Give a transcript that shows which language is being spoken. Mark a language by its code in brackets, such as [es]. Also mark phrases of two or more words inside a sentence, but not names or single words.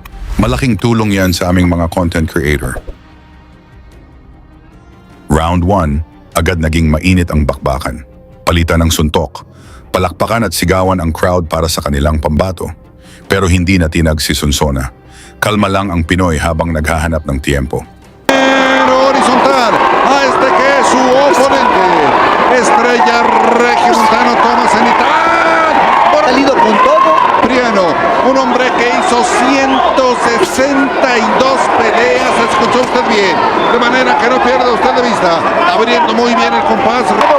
[tl] Malaking tulong yan sa aming mga [en] content creator. [tl] Round 1, agad naging mainit ang bakbakan. Palitan ng suntok. Palakpakan at sigawan ang crowd para sa kanilang pambato. Pero hindi natinag si Sonsona. Kalma lang ang Pinoy habang naghahanap ng tiempo. [es] Horizontal a este que es su oponente. Estrella Regiomontano toma cenital. Salido con todo. Priano, un hombre que hizo 162 peleas, escuchó usted bien, de manera que no pierda usted de vista, abriendo muy bien el compás.